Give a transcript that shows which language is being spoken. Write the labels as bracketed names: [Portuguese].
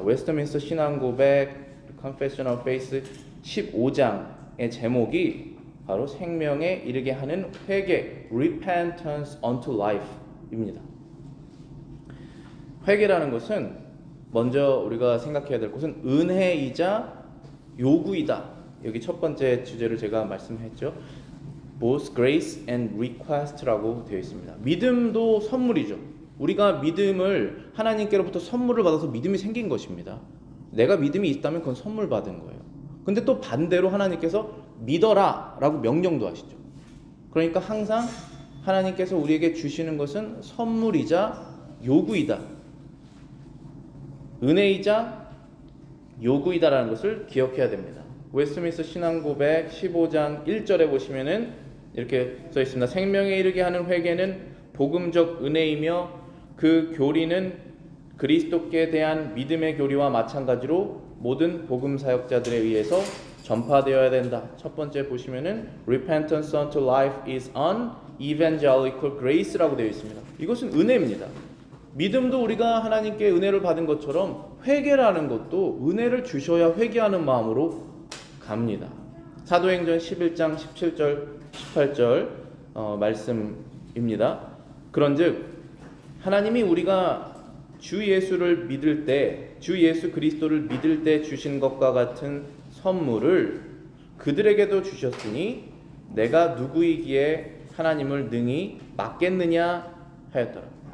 [Korean] 웨스트민스터 신앙고백 [English] Confession of Faith [Korean] 15장의 제목이 바로 생명에 이르게 하는 회개 [English] Repentance unto Life [Korean] 입니다. 회개라는 것은 먼저 우리가 생각해야 될 것은 은혜이자 요구이다. 여기 첫 번째 주제를 제가 말씀했죠. [English] Both grace and request [Korean] 라고 되어 있습니다. 믿음도 선물이죠. 우리가 믿음을 하나님께로부터 선물을 받아서 믿음이 생긴 것입니다. 내가 믿음이 있다면 그건 선물 받은 거예요. 근데 또 반대로 하나님께서 믿어라 라고 명령도 하시죠. 그러니까 항상 하나님께서 우리에게 주시는 것은 선물이자 요구이다. 은혜이자 요구이다라는 것을 기억해야 됩니다. 웨스트민스터 신앙고백 15장 1절에 보시면은 이렇게 써 있습니다. 생명에 이르게 하는 회개는 복음적 은혜이며 그 교리는 그리스도께 대한 믿음의 교리와 마찬가지로 모든 복음 사역자들에 의해서 전파되어야 된다. [English] 첫 번째 보시면은 Repentance unto life is an evangelical grace [Korean] 라고 되어 있습니다. 이것은 은혜입니다. 믿음도 우리가 하나님께 은혜를 받은 것처럼 회개라는 것도 은혜를 주셔야 회개하는 마음으로 갑니다. 사도행전 11장 17절 18절 말씀입니다. 그런즉 하나님이 우리가 주 예수를 믿을 때, 주 예수 그리스도를 믿을 때 주신 것과 같은 선물을 그들에게도 주셨으니 내가 누구이기에 하나님을 능히 막겠느냐 하였더라.